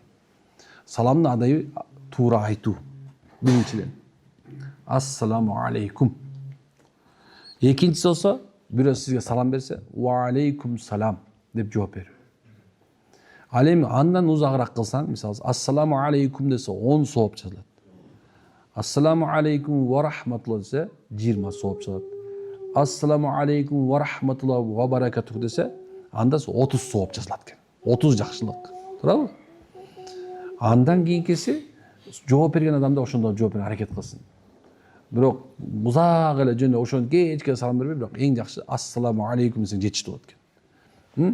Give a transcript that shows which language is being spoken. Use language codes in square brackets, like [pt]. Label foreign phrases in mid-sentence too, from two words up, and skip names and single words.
[ky] Саламдын адеби туура айтуу. [ar] Биринчиден. السلام عليكم. [ky] Экинчиси болсо, бирөө сизге салам берсе, [ar] وعليكم السلام [ky] деп жооп берүү. Ал эми андан узагыраак кылсаң, мисалы, [ar] السلام عليكم [ky] десе 10 сооп жазылат. [ar] السلام عليكم ورحمة الله [ky] десе 20 сооп жазылат. [ar] السلام عليكم ورحمة الله وبركاته [ky] десе, анда 30 сооп жазылат экен. 30 жакшылык. Туурабы? Андан кийинкиси жооп берген адамда ошондо жооп берип аракет кылсын. Бирок узак эле жөн ошону кечке салам бербей, бирок эң жакшы [ar] السلام عليكم [ky] десең жетиштүү болот экен.